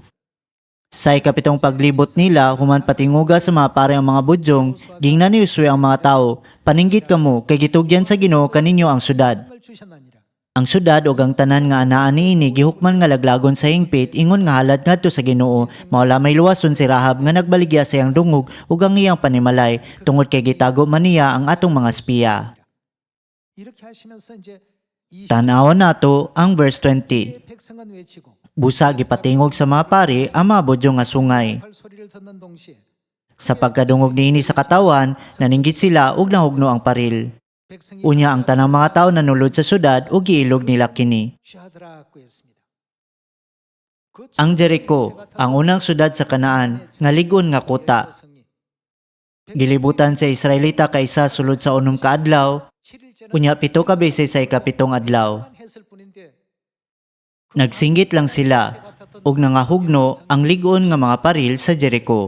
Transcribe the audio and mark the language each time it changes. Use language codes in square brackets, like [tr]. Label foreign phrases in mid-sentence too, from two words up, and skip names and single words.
[ceb] Sa ikapitong paglibot nila, human patinguga sa mga pare ang mga budyong, gingnan ni Josue ang mga tao, paninggit kamo, kay gitugyan sa Ginoo kaninyo ang syudad. [ko] 을 주셨나니라. [ceb] Ang syudad ug ang tanan nga anaa niini gihukman nga laglagon sa hingpit ingon nga halad ngadto sa Ginoo maula may luwason si Rahab nga nagbaligya sa iyang dungog ug ang iyang panimalay tungod kay gitago man niya ang atong mga espiya. [ko] 이렇게 하시면서 이제 이 [ceb] Tan-awon nato ang verse 20. [ko] 백성은 외치고 [ceb] Busa gipatingog sa mga pari ang mga budyong nga sungay. [ko] 팔 소리를 듣는 동시에 [ceb] Sa pagkadungog niini sa katawan, naninggit sila ug nahugno ang paril. [ko] 백성이 [ceb] Unya ang tanang mga tao nanulod sa syudad ug giilog nila kini. [ko] 취하더라 하고 했습니다. 그 [ceb] Ang Jericho, ang unang syudad sa Kanaan, nga ligon nga kuta. Gilibutan sa Israelita kaysa sulod sa unom ka adlaw, unya pito ka beses sa ikapitong adlaw. Nagsinggit lang sila ug nangahugno ang ligon nga mga paril sa Jericho.